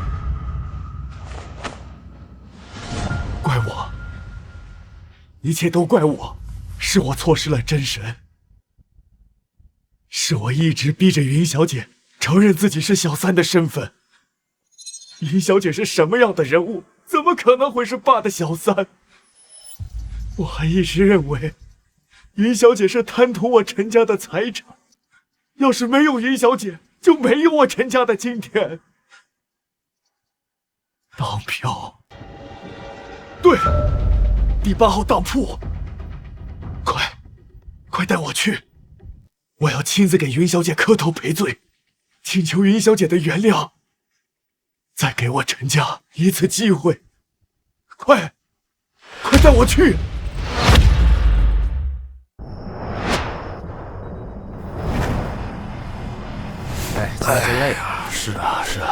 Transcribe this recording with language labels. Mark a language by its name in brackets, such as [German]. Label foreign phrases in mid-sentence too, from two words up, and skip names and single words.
[Chinese] 怪我，一切都怪我，是我錯失了真神。是我一直逼着雲小姐承認自己是小三的身份。雲小姐是什麼樣的人物？怎麼可能會是爸的小三？我還一直認為雲小姐是貪圖我陳家的財產，要是沒有雲小姐，就沒有我陳家的今天。當票，對，第8號當鋪，快帶我去。我要親自給雲小姐磕頭賠罪，請求雲小姐的原諒， 再给我陈家一次机会，快带我去！哎，真累啊！是啊。